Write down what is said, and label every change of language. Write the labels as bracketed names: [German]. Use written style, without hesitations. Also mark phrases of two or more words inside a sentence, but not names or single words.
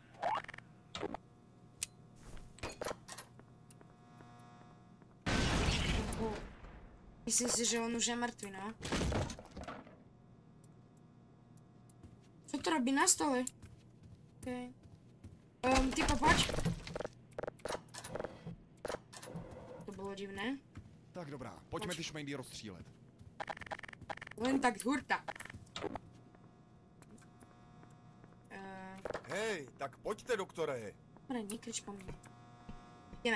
[Slovak] Myslím si, že on už je mŕtvy, no. Co to robí na stole? Okay. Ty poď. [Czech] To bylo divné. Tak dobrá, pojďme ty šmejdy rozstřílet. [Slovak] Len tak hurta. [Czech] Hej, tak pojďte, doktore. [Slovak] Dobre, nekrič po mne. Jdeme.